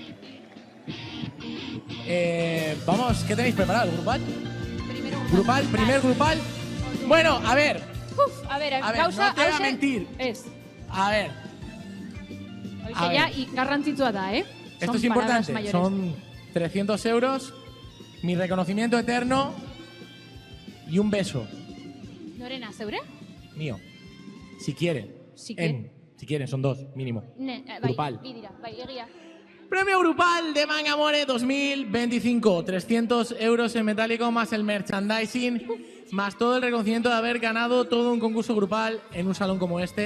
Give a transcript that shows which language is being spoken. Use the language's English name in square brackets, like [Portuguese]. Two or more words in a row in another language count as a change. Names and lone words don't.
[Spanish] ¡Poderosa Loa! Vamos, ¿qué tenéis preparado? ¿Grupal? Primer grupal. Bueno, a ver. A ver, no te voy a mentir. A ver. [Basque] Y garrantzitsua da, [Spanish] ¿eh? Esto es importante. Son 300 euros, mi reconocimiento eterno y un beso. [Basque] Norena, zeure? [Spanish] Mío. Si quieren. Si quieren, son 2, mínimo. Grupal. Egia. Premio grupal de Mangamore 2025. 300 euros en metálico más el merchandising, más todo el reconocimiento de haber ganado todo un concurso grupal en un salón como este.